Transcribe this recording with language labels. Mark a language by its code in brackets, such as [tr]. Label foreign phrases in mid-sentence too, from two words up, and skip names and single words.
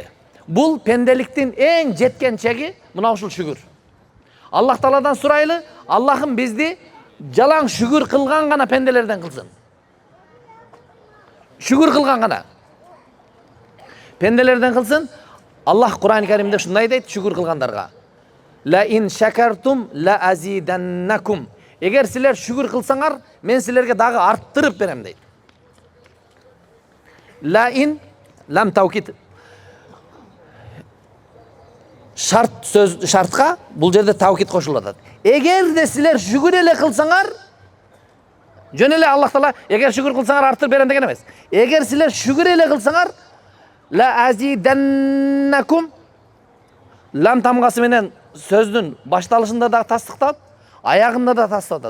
[ky] Бул пенделиктин эң жеткен чеги мына ушул шүгүр. Аллах Тааладан сурайлы, Аллахым бизди жалаң шүгүр кылган гана пенделерден кылсын. Шүгүр кылган гана пенделерден кылсын. Аллах Кур'ан-ы Каримде ушундай дейт шүгүр кылгандарга. [ar] لئن شكرتم لأزيدنكم. [ky] Эгер силер шүгүр кылсаңар, мен силерге дагы арттырып берем дейт. [ar] لئن لام توكيد. [ky] Шарт сөз шартка бул жерде таукид кошулуп атат. Эгер де силер шүгүр эле кылсаңар, жөн эле Аллах Таала эгер шүгүр кылсаңар арттырып берем деген эмес. Эгер силер шүгүр эле кылсаңар, [ar] لأزيدنكم, [ky] лам тамгасы менен сөздүн башталышында да тастыкталат, аягында да тастыкталат.